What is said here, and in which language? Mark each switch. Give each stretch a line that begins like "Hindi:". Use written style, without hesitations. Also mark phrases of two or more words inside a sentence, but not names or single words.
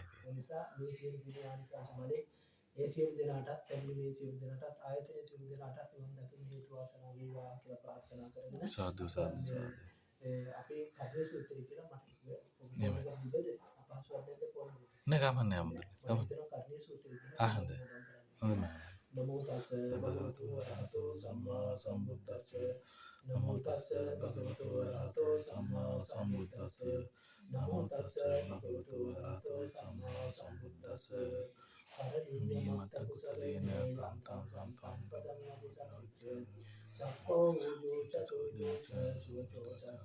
Sinhala: ඒ නිසා මේ සියලු දිනානිසංස බලේ ඒ සියලු දෙනාටත් පැමිණි මේ සියලු දෙනාටත් ආයතනයේ සියලු දෙනාටත් නිවන් දකින්න හේතු වාසනා වේවා කියලා ප්‍රාර්ථනා කරගෙන සාදු සාදු සාදු. අපේ කර්ම සූත්‍රය කියලා මට එහෙමයි. අපහසුවක් පොරොන්දු නෑ ගමන්නේ අමුතුයි. මම හිතනවා කර්ම සූත්‍රය කියලා හොඳයි. හොඳයි.
Pali: නමෝ තස්ස භගවතු වරහතෝ සම්මා සම්බුද්දස්ස නමෝ තස්ස භගවතු වරහතෝ සම්මා සම්බුද්දස්ස නමෝ තස්ස භගවතු වරහතෝ සම්මා සම්බුද්දස්ස පරිනිම්මත කුසලේන කාන්තං සම්පං පදං අபிසංච සක්කෝ වූජෝ චසෝජෝ ච සුවචෝ ච